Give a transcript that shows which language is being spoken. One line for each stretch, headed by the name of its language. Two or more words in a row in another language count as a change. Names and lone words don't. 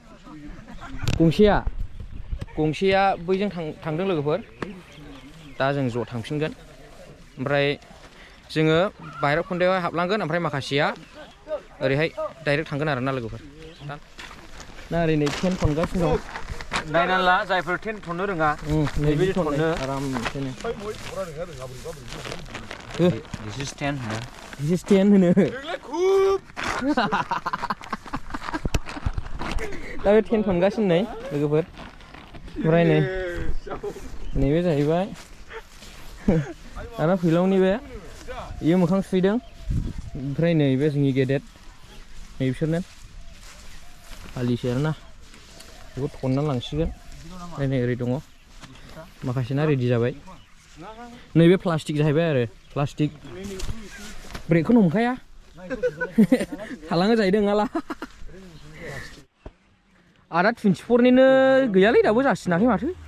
Bodo: गंसेया बैजों थांदों लोगोफोर दा जों ज' थांफिनगोन ओमफ्राय जोङो बायराबकुन्दायाव हाबलांगोन ओमफ्राय माखासेया ओरैहाय डाइरेक्ट थांगोन आरोना लोगोफोर दा ओरैनो टेन्ट थनगासिनो दं नायनानै ला जायफोर टेन्ट थननो रोङा नैबेदि थननो आरामसेनो
English: This is tent
Bodo: होनो दा बे टेन्ट थनगासिनो नै लोगोफोर ओमफ्राय नैबे जाहैबाय दाना फैलावनि बे इयो मोखां सुहैदों ओमफ्राय नैबे जोंनि गेदेर नै बिसोरनो फालिसै आरोना बेखौ थनना लांसिगोन ओमफ्राय नै ओरै दङ माखासेना रेडि जाबाय नैबे प्लास्टिक जाहैबाय आरो प्लास्टिक ब्रेकखौनो हमखाया थालाङो जाहैदों आला आदा 24निनो गैयालै दाबो जासिनाखै माथो